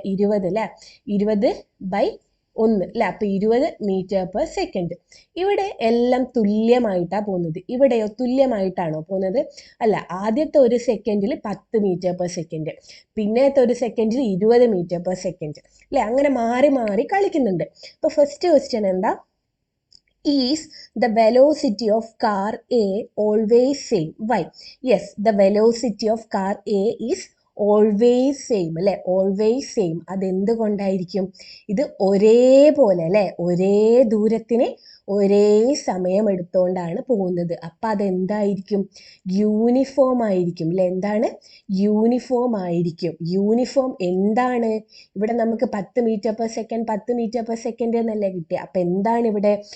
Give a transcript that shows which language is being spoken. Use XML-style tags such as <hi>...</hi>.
<ml>20 അല്ലേ? 20/1 അല്ലേ? അപ്പോൾ 20 മീറ്റർ പെർ സെക്കൻഡ്. ഇവിടെ എല്ലാം തുല്യമായിട്ടാണ് പോകുന്നത്. ഇവിടെയോ തുല്യമായിട്ടാണോ പോകുന്നത്? അല്ല. ആദ്യത്തെ ഒരു സെക്കൻഡിൽ 10 മീറ്റർ പെർ സെക്കൻഡ്, പിന്നത്തെ ഒരു സെക്കൻഡിൽ 20 മീറ്റർ പെർ സെക്കൻഡ് അല്ലേ? അങ്ങനെ മാറി മാറി കളിക്കുന്നുണ്ട്. അപ്പോൾ ഫസ്റ്റ് ക്വസ്റ്റ്യൻ എന്താ?</ml> <en>Is the velocity of car A always same? Why? Yes, the velocity of car A is always same അല്ലേ?</en> <ml>Always same. അതെന്തുകൊണ്ടായിരിക്കും? ഇത് ഒരേപോലെ അല്ലേ? ഒരേ ദൂരത്തിന് ഒരേ സമയം എടുത്തുകൊണ്ടാണ് പോകുന്നത്. അപ്പം അതെന്തായിരിക്കും? യൂണിഫോം ആയിരിക്കും അല്ലേ? എന്താണ്? യൂണിഫോം ആയിരിക്കും. യൂണിഫോം എന്താണ്? ഇവിടെ നമുക്ക് 10 metre per second 10 metre per second എന്നല്ലേ കിട്ടിയ? അപ്പം എന്താണ് ഇവിടെ?</ml>